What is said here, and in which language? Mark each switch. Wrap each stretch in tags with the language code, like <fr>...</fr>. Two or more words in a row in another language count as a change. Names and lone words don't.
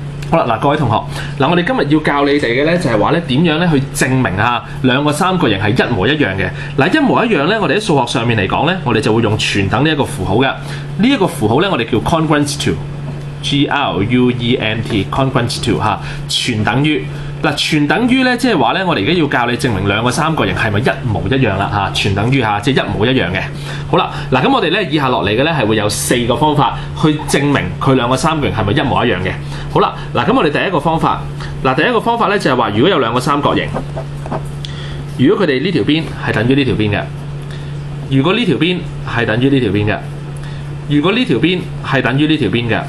<yue>好啦，嗱各位同學，嗱我哋今日要教你哋嘅咧就係話咧點樣咧去證明下兩個三角形係一模一樣嘅。嗱一模一樣咧，我哋喺數學上面嚟講咧，我哋就會用全等呢一個符號嘅。呢一個符號咧，我哋叫</yue> <en>congruent to。 G-R-U-E-N-T congruent to</en> <yue>嚇，全等於嗱，全等於咧，即係話咧，我哋而家要教你證明兩個三角形係咪一模一樣啦嚇，全等於嚇，即係一模一樣嘅。好啦，嗱咁我哋咧以下落嚟嘅咧係會有4個方法去證明佢兩個三角形係咪一模一樣嘅。好啦，嗱咁我哋第一個方法，第一個方法咧就係話，如果有兩個三角形，如果佢哋呢條邊係等於呢條邊嘅，如果呢條邊係等於呢條邊嘅，如果呢條邊係等於呢條邊嘅。</yue>